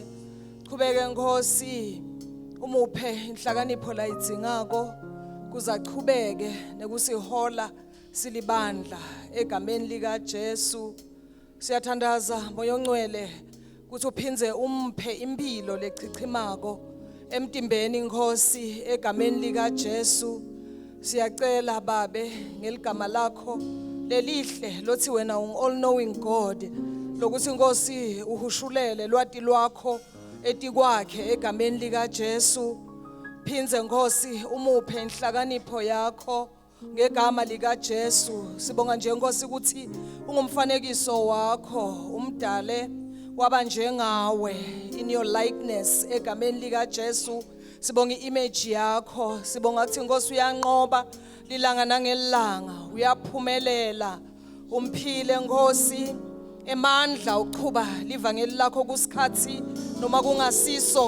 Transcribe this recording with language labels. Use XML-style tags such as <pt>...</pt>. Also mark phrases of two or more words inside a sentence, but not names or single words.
<ss>Chubeke Nkosi umuphe inhlakanipho la idzingako kuzachubeke nekusihola silibandla egameni lika Jesu. Siyathandaza moyo ongcwele ukuthi uphinze umphe impilo lechichimako emtimbeni Nkosi egameni lika Jesu. Siyacela babe ngeligama lakho lelihle lothi wena</ss> <en>all knowing God</en> <ss>lokuthi Nkosi uhushulele lwati lwakho etikwakhe egameni lika Jesu. Phinze Nkosi umuphe inhlakanipho yakho ngegama lika Jesu. Sibonga nje Nkosi ukuthi ungumfanekiso wakho umdale waba njengawe</ss> <en>in your likeness</en> <ss>egameni lika Jesu. Sibonga image yakho. Sibonga ukuthi Nkosi uyanqoba lilanga nangelanga uyaphumelela umphile Nkosi emandla uqhuba livangeli lakho kusikhathi noma kungasiso.</ss>